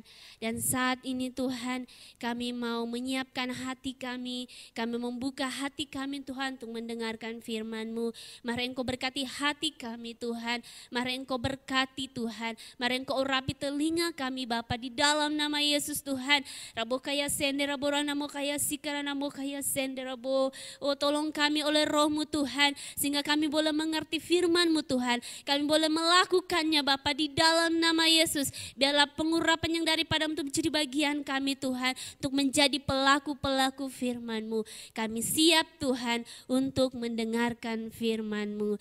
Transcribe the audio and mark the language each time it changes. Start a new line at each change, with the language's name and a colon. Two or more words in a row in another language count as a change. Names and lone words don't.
Indonesian: Dan saat ini Tuhan, kami mau menyiapkan hati kami membuka hati kami Tuhan untuk mendengarkan firman-Mu. Mari Engkau berkati hati kami Tuhan, mari Engkau berkati Tuhan, mari Engkau urapi telinga kami Bapa di dalam nama Yesus Tuhan. Rabo kaya sende, rabo ranamo kaya sikara, namo kaya sende, rabo. Oh, tolong kami oleh Roh-Mu Tuhan, sehingga kami boleh mengerti firman-Mu Tuhan. Kami boleh melakukannya Bapa di dalam nama Yesus. Biarlah pengurapan yang daripada-Mu itu menjadi bagian kami Tuhan, untuk menjadi pelaku-pelaku firman-Mu. Kami siap Tuhan untuk mendengarkan firman-Mu.